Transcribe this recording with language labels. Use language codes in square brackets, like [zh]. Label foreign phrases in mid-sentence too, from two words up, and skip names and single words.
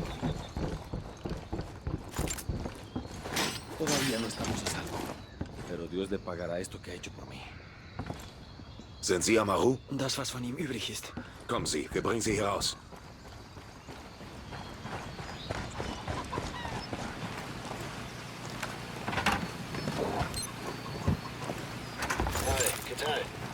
[es] Todavía no estamos a salvo. Pero Dios le pagará esto que ha hecho por mí. [de] Sind Sie Amaru? Das, was von ihm übrig ist. Kommen Sie, wir bringen Sie hier raus. [es] Hi, ¿qué tal?